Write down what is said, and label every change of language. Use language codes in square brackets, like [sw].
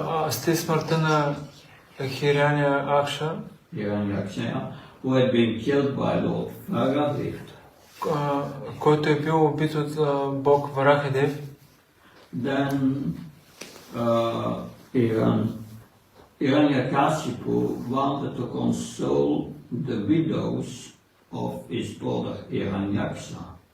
[bg] след смъртта на Хираня Акша, [en] who had been killed by Lord Varahadev, [bg] който е бил убит от Бог Варахадев, [en] then Hiranyakashipu wanted to console the widows of his brother Hiranyaksa.